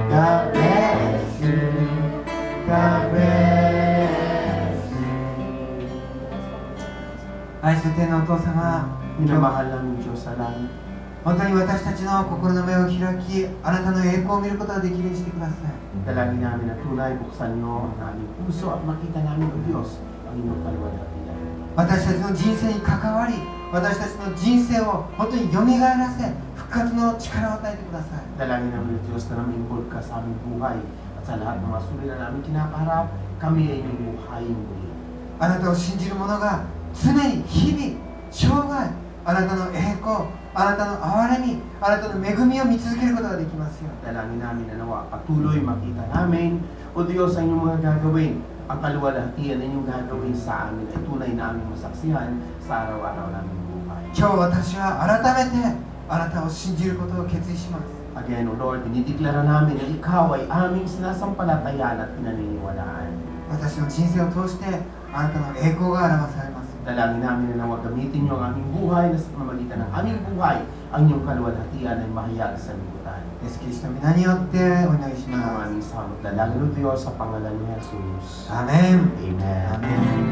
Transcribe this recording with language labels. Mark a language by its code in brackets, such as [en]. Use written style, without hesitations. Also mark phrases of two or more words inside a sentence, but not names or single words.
[en] God bless you. God bless you. [ja] 愛する天のお父様、 [tl] Minamahal ng Diyos sa langit. [ja] 本当に私たちの心の目を開き、あなたの栄光を見ることができるようにしてください。 [tl] Dalangin namin na tunay buksan niyo ang aming puso at makita namin, O Diyos, ang inyong kaluwalhatian. [ja] 私たちの人生に関わり、私たちの人生を本当によみがえらせ、復活の力を与えてください。 [tl] Dalangin namin, O Diyos, na nami-involve ka sa aming buhay at sa lahat ng mga suliranin na namin kinakaharap, kami ay inyong buhayin muli. [ja] あなたを信じる者が常に日々、生涯、あなたの栄光、あなたの憐れみ、あなたの恵みを見続けることができますよ。 [tl] Dalangin namin na nawa patuloy makita namin, O Diyos, ang inyong mga gagawin, ang kaluwalhatian na inyong gagawin sa amin ay tunay na aming masaksihan sa araw-araw naming buhay. [ja] 今日私は改めてあなたを信じることを決意します。 [en] Again, O Lord, [tl] dinideklara namin na Ikaw ay aming sinasampalatayaan at pinaniniwalaan. [ja] 私の人生を通してあなたの栄光が表されます。 [tl] Dalangin namin na nawag gamitin niyo ang aming buhay na sa pamamagitan ng aming buhay, ang inyong kaluwalhatian ay mahayag sa libutan. [ja] イエス・キリストの皆によってお祈りします。 [tl] Maraming salamat. Dalangin, O Diyos, sa pangalan ni Jesus. Amen. Amen. Amen.